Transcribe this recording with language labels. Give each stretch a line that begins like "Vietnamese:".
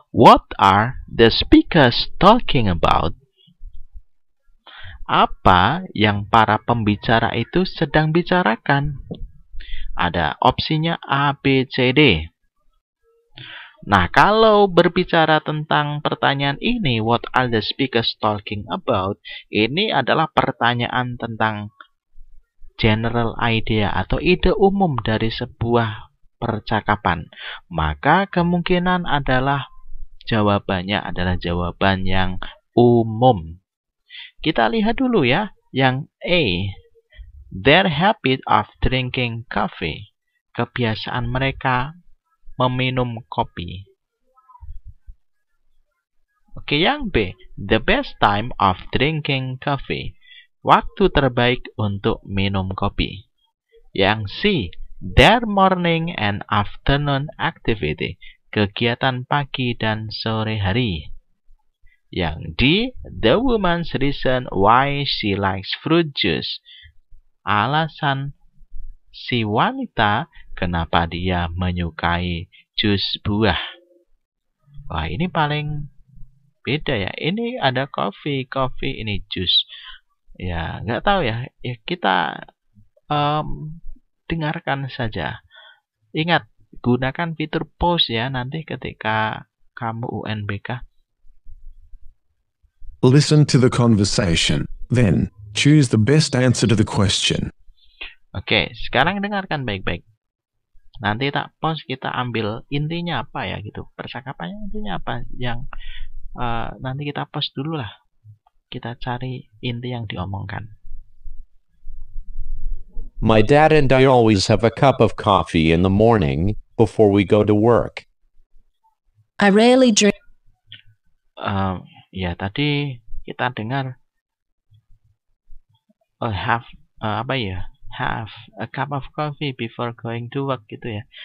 English: What are the speakers talking about?
Indonesian: Apa yang para pembicara itu sedang bicarakan? Ada opsinya A, B, C, D. Nah, kalau berbicara tentang pertanyaan ini,
English: what are the speakers talking about?
Indonesian: Ini adalah pertanyaan tentang
English: general idea
Indonesian: atau ide umum dari sebuah percakapan. Maka kemungkinan adalah jawabannya adalah jawaban yang umum. Kita lihat dulu ya, yang A.
English: Their habit of drinking coffee.
Indonesian: Kebiasaan mereka meminum kopi. Oke, yang B.
English: The best time of drinking coffee.
Indonesian: Waktu terbaik untuk minum kopi. Yang C.
English: Their morning and afternoon activity.
Indonesian: Kegiatan pagi dan sore hari. Yang D.
English: The woman's reason why she likes fruit juice.
Indonesian: Alasan si wanita kenapa dia menyukai jus buah. Wah, ini paling beda ya. Ini ada coffee, ini jus. Ya, nggak tahu ya. Ya kita dengarkan saja. Ingat, gunakan fitur pause ya nanti ketika kamu UNBK.
English: Listen to the conversation, then choose the best answer to the question.
Indonesian: Oke, sekarang dengarkan baik-baik. Nanti tak pause, kita ambil intinya apa ya gitu. Percakapannya intinya apa yang nanti kita pause dulu lah. Kita cari inti yang diomongkan.
English: My dad and I always have a cup of coffee in the morning before we go to work. I rarely drink.
Indonesian: Ya tadi kita dengar
English: have a cup of coffee before going to work
Indonesian: gitu ya.